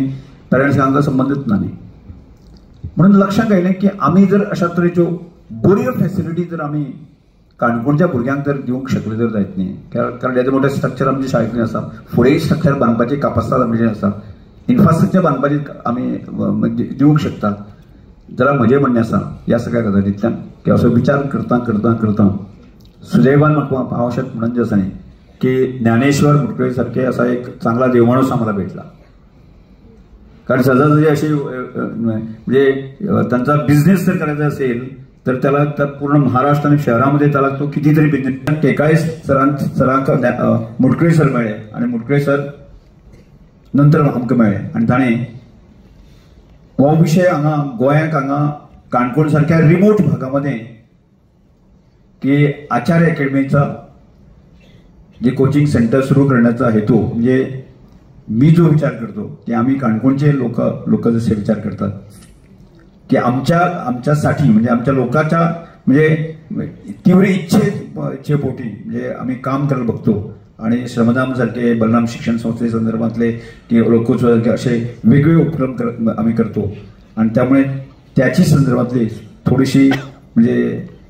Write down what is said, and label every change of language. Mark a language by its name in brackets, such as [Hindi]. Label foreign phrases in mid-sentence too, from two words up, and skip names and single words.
[Konkani] मागीर पेरंट्सांक हांगा संबंदूच ना न्ही म्हणून लक्षात येयलें की आमी जर अशा तरेच्यो बऱ्यो फॅसिलिटी जर आमी काणकोणच्या भुरग्यांक जर दिवंक शकले जर जायत न्ही, कारण येदो मोठे स्ट्रक्चर आमच्या शाळेंतली आसा, फुडें स्ट्रक्चर बांदपाची कापासिटी आमची आसा, इन्फ्रास्ट्रक्चर बांदपाची आमी दिवंक शकता, जाल्यार म्हजें म्हणणें आसा ह्या सगळ्या गजालींतल्यान की असो विचार करता करता करता सुदैवान म्हाका हांव अशें म्हणून जे आसा न्ही की [Marathi] ज्ञानेश्वर मुटकुळे सारखे असा एक चांगला देवमाणूस आम्हाला भेटला. कारण सहजासहजी अशी म्हणजे त्यांचा बिझनेस जर करायचा असेल तर त्याला तर पूर्ण महाराष्ट्र आणि शहरामध्ये त्याला तो कितीतरी बिझनेस टेकाळे सरांक मुटकुळे सर [Konkani] मेळ्ळे आणि मुटकुळे सर नंतर आमकां मेळ्ळे आणि ताणें हो विषय हांगा गोंयांक हांगा काणकोण [Marathi] सारख्या रिमोट भागामध्ये की आचार्य अकॅडमीचा जे कोचिंग सेंटर सुरू करण्याचा हेतू म्हणजे मी जो विचार करतो की आम्ही काणकोणचे लोक जसे विचार करतात की आमच्यासाठी म्हणजे आमच्या लोकांच्या म्हणजे तीव्र इच्छेपोटी म्हणजे आम्ही काम करायला बघतो आणि श्रमदान सारखे बलराम शिक्षण संस्थे संदर्भातले की लोकोत्सव असे वेगवेगळे उपक्रम आम्ही करतो आणि त्यामुळे त्याची संदर्भातली थोडीशी म्हणजे